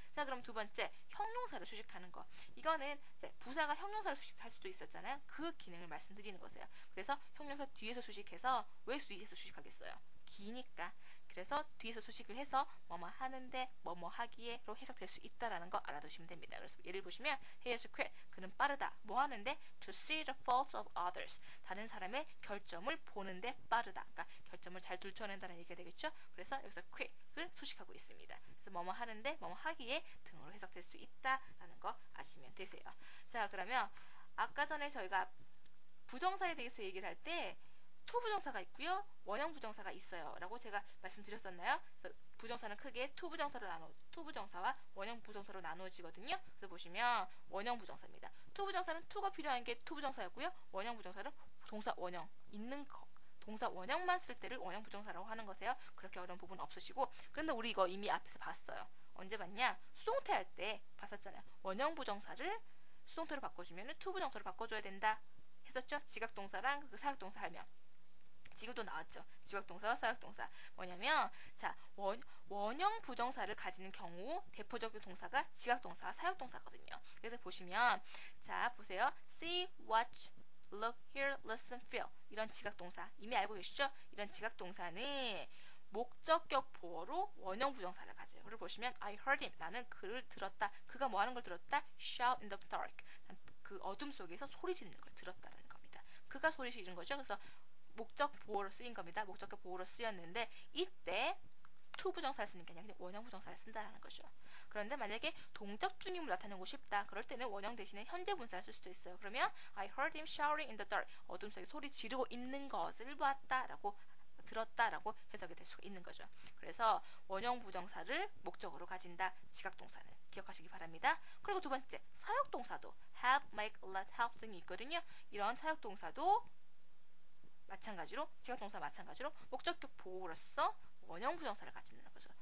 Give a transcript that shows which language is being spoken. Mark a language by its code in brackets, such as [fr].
[ko] 자, 그럼 두 번째 형용사를 수식하는 거. 이거는 부사가 형용사를 수식할 수도 있었잖아요. 그 기능을 말씀드리는 거세요. 그래서 형용사 뒤에서 수식해서 왜 뒤에서 수식하겠어요? 기니까. 그래서 뒤에서 수식을 해서 뭐뭐 하는데 뭐뭐 하기에로 해석될 수 있다라는 거 알아두시면 됩니다. 그래서 예를 보시면 [en] he is quick. [ko] 그는 빠르다. 뭐 하는데 [en] to see the faults of others. [ko] 다른 사람의 결점을 보는데 빠르다. 그러니까 결점을 잘 들춰낸다는 얘기가 되겠죠. 그래서 여기서 quick을 수식하고 있습니다. 그래서 뭐뭐 하는데 뭐뭐 하기에 등으로 해석될 수 있다라는 거 아시면 되세요. 자, 그러면 아까 전에 저희가 부정사에 대해서 얘기를 할 때 to 부정사가 있고요. 원형 부정사가 있어요. 라고 제가 말씀드렸었나요? 그래서 부정사는 크게 to 부정사와 원형 부정사로 나누어지거든요. 그래서 보시면 원형 부정사입니다. to 부정사는 to가 필요한 게 to 부정사였고요. 원형 부정사는 동사 원형 있는 거. 동사 원형만 쓸 때를 원형 부정사라고 하는 거세요. 그렇게 어려운 부분 없으시고. 그런데 우리 이거 이미 앞에서 봤어요. 언제 봤냐? 수동태 할 때 봤었잖아요. 원형 부정사를 수동태로 바꿔주면 to 부정사로 바꿔줘야 된다 했었죠. 지각동사랑 그 사역동사 하면 지금도 나왔죠. 지각동사와 사역동사 뭐냐면 자 원형 부정사를 가지는 경우 대표적인 동사가 지각동사와 사역동사거든요. 그래서 보시면 자 보세요. [en] see, watch, look, hear, listen, feel [ko] 이런 지각동사 이미 알고 계시죠? 이런 지각동사는 목적격 보어로 원형 부정사를 가져요. 그걸 보시면 [en] I heard him. [ko] 나는 그를 들었다. 그가 뭐 하는 걸 들었다? [en] shout in the dark. [ko] 그 어둠 속에서 소리 지르는 걸 들었다는 겁니다. 그가 소리 지르는 거죠. 그래서 목적 보어로 쓰인 겁니다. 목적격 보어로 쓰였는데 이때 to 부정사를 쓰는 게 아니라 그냥 원형 부정사를 쓴다는 거죠. 그런데 만약에 동적 중임을 나타내고 싶다. 그럴 때는 원형 대신에 현재 분사를 쓸 수도 있어요. 그러면 [en] I heard him shouting in the dark. [ko] 어둠 속에 소리 지르고 있는 것을 봤다라고 들었다라고 해석이 될 수가 있는 거죠. 그래서 원형 부정사를 목적으로 가진다. 지각동사는 기억하시기 바랍니다. 그리고 두 번째 사역동사도 have, make, let, help 등이 있거든요. 이런 사역동사도 마찬가지로 지각동사 마찬가지로 목적격 보호로서 원형 부정사를 가지는 거죠.